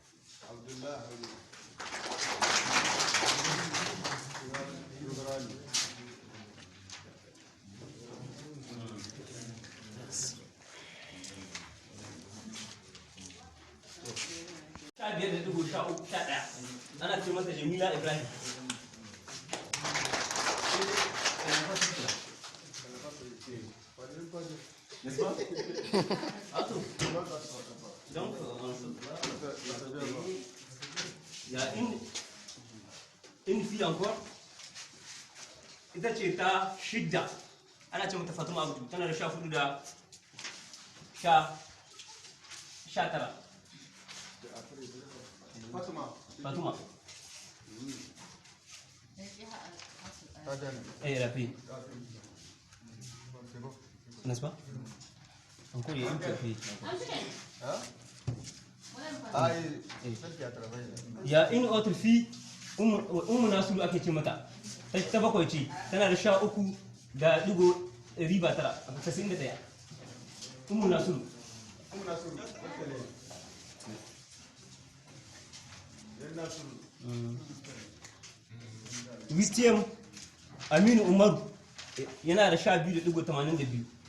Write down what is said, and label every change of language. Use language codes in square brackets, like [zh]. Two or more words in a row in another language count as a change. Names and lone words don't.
[ha] Sha biyar da dubu 13 ana ce mata Jamila Ibrahim. [fr] N'est-ce pas? Attends. Donc, il y a une fille encore. [ha] Ita ce ta shidda. Ana ce mata Fatima Abdu. Tana da 14 da 19. Fatima. [fr] La fille. N'est-ce pas? Encore il y a une fille. Il y a une autre fille, [ha] Nasiru ake ce mata. Ta bakwai ce, tana da 13 da digo riba tara, 91. Nasiru. Wistiyam Aminu Umaru yana da 12.82.